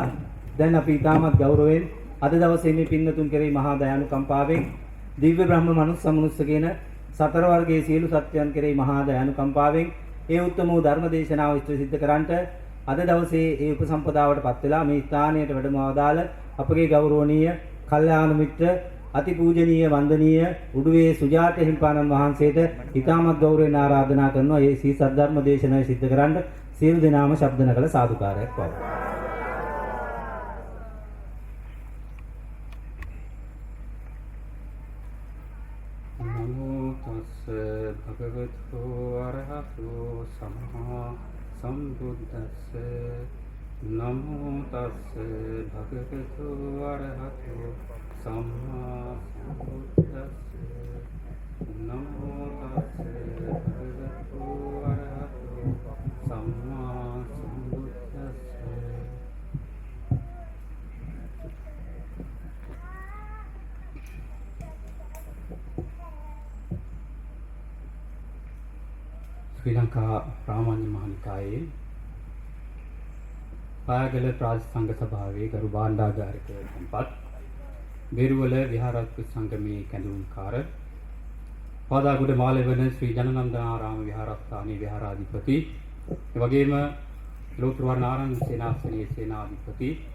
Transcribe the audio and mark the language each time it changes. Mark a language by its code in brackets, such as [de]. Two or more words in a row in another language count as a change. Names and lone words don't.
[si] දැන් අපි ඊටමත් ගෞරවයෙන් අද දවසේ මේ පින්නතුන් කෙරෙහි මහා දයානුකම්පාවෙන් දිව්‍ය බ්‍රහ්ම මනුස්ස සමනුස්ස කියන සතර වර්ගයේ සියලු සත්‍යයන් කෙරෙහි මහා දයානුකම්පාවෙන් ඒ උත්තම වූ ධර්ම දේශනාව ඉෂ්ට සිද්ධ කරන්නට අද දවසේ ඒ උපසම්පදාවටපත් වෙලා මේ ස්ථානයට වැඩම ආදාළ අපගේ ගෞරවනීය කල්යාණ මිත්‍ර අතිපූජනීය වන්දනීය උඩුවේ සුජාත හිමිපාණන් වහන්සේට ඊටමත් ගෞරවයෙන් ආරාධනා කරනවා මේ සී සද්ධර්ම දේශනාව සිද්ධ කරන්න සියලු දෙනාම ශබ්ද නගල සාදුකාරයක් පවත්වනවා. [pi] නමෝ තස්ස භගවතු අරහතෝ සම්මා සම්බුද්දස්ස නමෝ තස්ස භගවතු අරහතෝ සම්මා සම්බුද්දස්ස නමෝ තස්ස භගවතු අරහතෝ සම්මා සම්බුද්දස්ස ශ්‍රී ලංකා ප්‍රාමාණ්‍ය මහනිකායේ [si] පායගල ප්‍රාදේශ සභාවේ ගරු භාණ්ඩාගාරික සම්පත් බේරුවල විහාරාධිපති සංගමේ කැඳවුම්කාර පාදාගොඩ මාලවන ශ්‍රී ජනනන්දනාරාම විහාරස්ථානයේ විහාරාධිපති ඒ වගේම ලෝතර වර්ණාරාම සේනාසනයේ සේනාධිපති